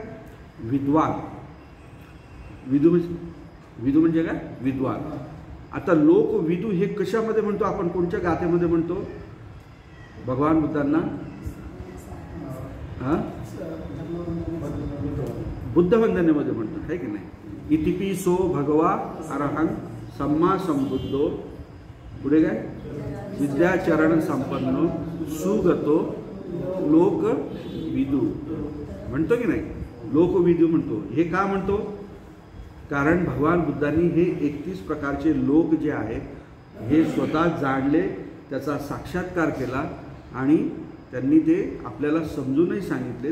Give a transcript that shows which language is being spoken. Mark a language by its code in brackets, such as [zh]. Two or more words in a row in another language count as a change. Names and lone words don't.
[mr] विद्वान. विदू म्हणजे काय? विद्वान. आता लोकविदू हे कशामध्ये म्हणतो आपण? कोणत्या गाथेमध्ये म्हणतो भगवान बुद्धांना? बुद्धवंदनेमध्ये म्हणतो, आहे की नाही? [pi] इतिपि सो भगवा अरहं सम्मा संबुद्धो, [mr] पुढे काय? [pi] विद्याचरण संपन्नो सुगतो लोकविदू [mr] म्हणतो की नाही? लोकविदू म्हणतो. हे का म्हणतो? कारण भगवान बुद्धांनी हे 31 प्रकारचे लोक जे आहेत हे स्वतः जाणले, त्याचा साक्षात्कार केला आणि त्यांनी ते आपल्याला समजूनही सांगितलेत.